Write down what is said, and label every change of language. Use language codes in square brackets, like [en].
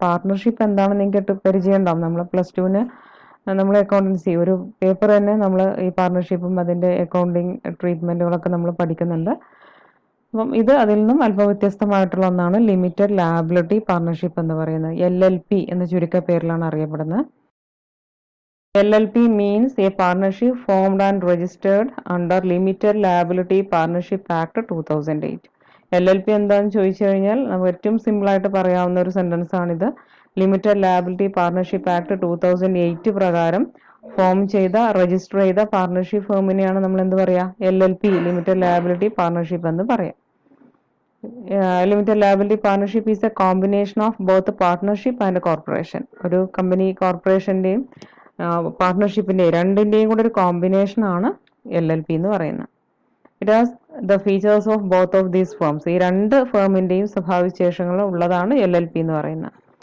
[ml] Partnership എന്താണെന്ന് നിങ്ങൾക്ക് പരിചയം ഉണ്ടാവും. നമ്മൾ +2-ന് നമ്മൾ അക്കൗണ്ടൻസി ഒരു പേപ്പർ തന്നെ നമ്മൾ ഈ പാർട്ണർഷിപ്പും അതിൻ്റെ അക്കൗണ്ടിങ് ട്രീറ്റ്മെൻറ്റുകളൊക്കെ നമ്മൾ പഠിക്കുന്നുണ്ട്. അപ്പം ഇത് അതിൽ നിന്നും അല്പം വ്യത്യസ്തമായിട്ടുള്ള ഒന്നാണ് ലിമിറ്റഡ് ലയബിലിറ്റി പാർട്ണർഷിപ്പ് എന്ന് പറയുന്നത്. LLP എന്ന ചുരുക്കപ്പേരിലാണ് അറിയപ്പെടുന്നത്. [en] LLP means a partnership formed and registered under Limited Liability Partnership Act 2008. [ml] LLP എന്താണെന്ന് ചോദിച്ചു കഴിഞ്ഞാൽ നമുക്ക് ഏറ്റവും സിമ്പിളായിട്ട് പറയാവുന്ന ഒരു സെൻറ്റൻസ് ആണിത്. ലിമിറ്റഡ് ലയബിലിറ്റി പാർട്ണർഷിപ്പ് ആക്ട് 2008 പ്രകാരം ഫോം ചെയ്ത രജിസ്റ്റർ ചെയ്ത പാർട്ണർഷിപ്പ് ഫേമിനെയാണ് നമ്മൾ എന്ത് പറയുക? LLP ലിമിറ്റഡ് ലയബിലിറ്റി പാർട്ണർഷിപ്പ് എന്ന് പറയാം. [en] Limited liability partnership is a combination of both partnership and corporation. [ml] ഒരു കമ്പനി കോർപ്പറേഷൻ്റെയും പാർട്ണർഷിപ്പിൻ്റെയും രണ്ടിൻ്റെയും കൂടെ ഒരു കോമ്പിനേഷൻ ആണ് LLP എന്ന് പറയുന്നത്. [en] It has the features of both of these firms. [ml] ഈ രണ്ട് ഫേമിൻ്റെയും സ്വഭാവവിശേഷങ്ങൾ ഉള്ളതാണ് LLP എന്ന് പറയുന്നത്.